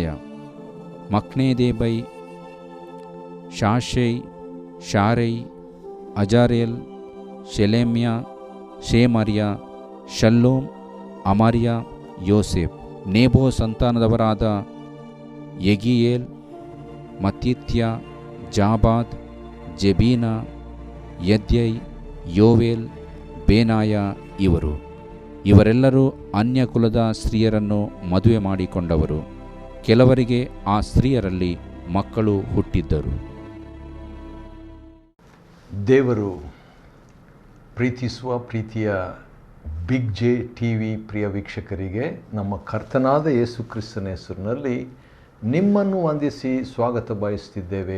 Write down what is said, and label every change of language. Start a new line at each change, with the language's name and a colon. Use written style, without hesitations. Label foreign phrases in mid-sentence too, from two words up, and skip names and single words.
Kannada: ಮಕ್ನೇದೇಬೈ, ಶಾಶೈ, ಶಾರೈ, ಅಜಾರೇಲ್, ಶೆಲೆಮ್ಯ, ಶೇಮರ್ಯ, ಶಲ್ಲೂಮ್, ಅಮರ್ಯ, ಯೋಸೆಫ್. ನೇಬೋ ಸಂತಾನದವರಾದ ಯೆಗೀಯೇಲ್, ಮತ್ತಿತ್ಯ, ಜಾಬಾದ್, ಜೆಬೀನ, ಯದ್ಯೈ, ಯೋವೇಲ್, ಬೇನಾಯ ಇವರು. ಇವರೆಲ್ಲರೂ ಅನ್ಯಕುಲದ ಸ್ತ್ರೀಯರನ್ನು ಮದುವೆ ಮಾಡಿಕೊಂಡವರು. ಕೆಲವರಿಗೆ ಆ ಸ್ತ್ರೀಯರಲ್ಲಿ ಮಕ್ಕಳು ಹುಟ್ಟಿದ್ದರು. ದೇವರು ಪ್ರೀತಿಸುವ ಪ್ರೀತಿಯ ಬಿಗ್ ಜೆ ಟಿ ವಿ ಪ್ರಿಯ ವೀಕ್ಷಕರಿಗೆ ನಮ್ಮ ಕರ್ತನಾದ ಯೇಸು ಕ್ರಿಸ್ತನ ಹೆಸರಿನಲ್ಲಿ ನಿಮ್ಮನ್ನು ವಂದಿಸಿ ಸ್ವಾಗತ ಬಯಸುತ್ತಿದ್ದೇವೆ.